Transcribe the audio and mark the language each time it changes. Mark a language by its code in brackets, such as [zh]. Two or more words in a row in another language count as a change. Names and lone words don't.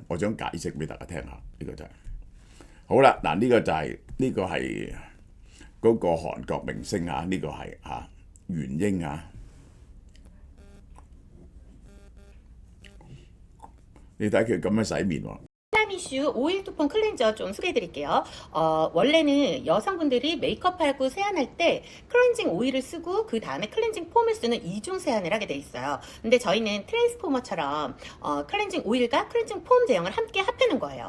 [yue] 我想解釋俾大家聽下，呢個就係好啦。嗱，呢個就係呢個係嗰個韓國明星啊，呢個係元英啊，你睇佢咁樣洗面喎。 [ko] 플라미슈 오일 두폰 클렌저 좀 소개해드릴게요. 원래는 여성분들이 메이크업하고 세안할 때 클렌징 오일을 쓰고 그 다음에 클렌징 폼을 쓰는 이중 세안을 하게 돼 있어요. 근데 저희는 트랜스포머처럼 클렌징 오일과 클렌징 폼 제형을 함께 합하는 거예요.